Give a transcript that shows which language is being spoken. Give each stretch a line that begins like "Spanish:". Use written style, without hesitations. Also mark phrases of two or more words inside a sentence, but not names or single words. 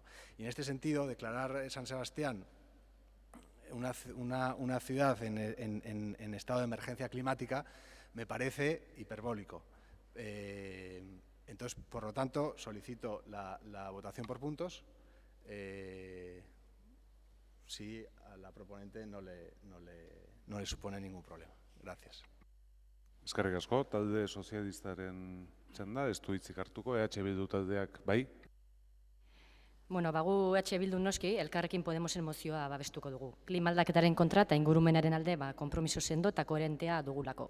Spanish: Y en este sentido, declarar San Sebastián una ciudad en estado de emergencia climática me parece hiperbólico. Entonces, por lo tanto, solicito la votación por puntos. Si a la proponente no le supone ningún problema. Gracias.
Basque: Eskerrik asko, talde sozialistaren txanda, ez du hitzik hartuko, Bildu taldeak bai? Bueno, bagu Bildu noski, Elkarrekin Podemosen mozioa babestuko dugu. Klima aldaketaren kontra eta ingurumenaren alde konpromiso sendo eta koherentea dugulako.